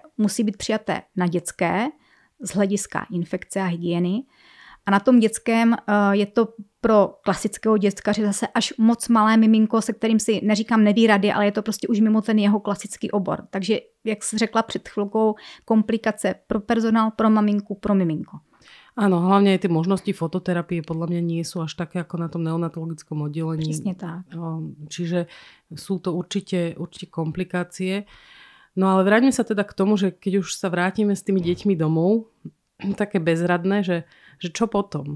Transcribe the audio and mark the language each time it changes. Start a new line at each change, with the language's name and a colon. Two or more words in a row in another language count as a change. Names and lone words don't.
Czech: Musí být přijaté na dětské z hlediska infekce a hygieny. A na tom dětském je to pro klasického děckaře zase až moc malé miminko, se kterým si neříkám neví rady, ale je to prostě už mimo ten jeho klasický obor. Takže, jak jsi řekla před chvilkou, komplikace pro personál, pro maminku, pro miminko.
Slovak: Áno, hlavne aj tie možnosti fototerapie podľa mňa nie sú až také ako na tom neonatologickom oddelení.
Czech: Přesně tak.
Slovak: Čiže sú to určite komplikácie. No ale vráťme sa teda k tomu, že keď už sa vrátime s tými deťmi domov, také bezradné, že čo potom?